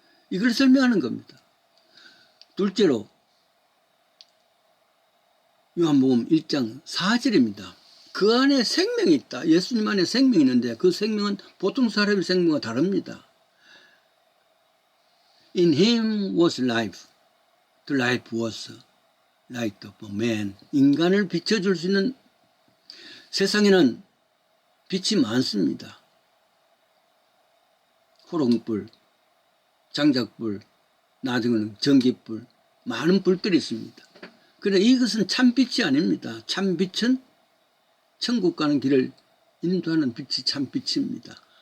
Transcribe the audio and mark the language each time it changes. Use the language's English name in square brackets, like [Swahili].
[Korean] 이걸 설명하는 겁니다. 둘째로 요한복음 1장 4절입니다. 그 안에 생명이 있다. 예수님 안에 생명이 있는데 그 생명은 보통 사람의 생명과 다릅니다. [English] In him was life. The life was light of man. [Korean] 인간을 비춰줄 수 있는 세상에는 빛이 많습니다. 호롱불, 장작불, 나중에는 전기불, 많은 불들이 있습니다. 그러나 이것은 참빛이 아닙니다. 참빛은 천국 가는 길을 인도하는 빛이 참빛입니다.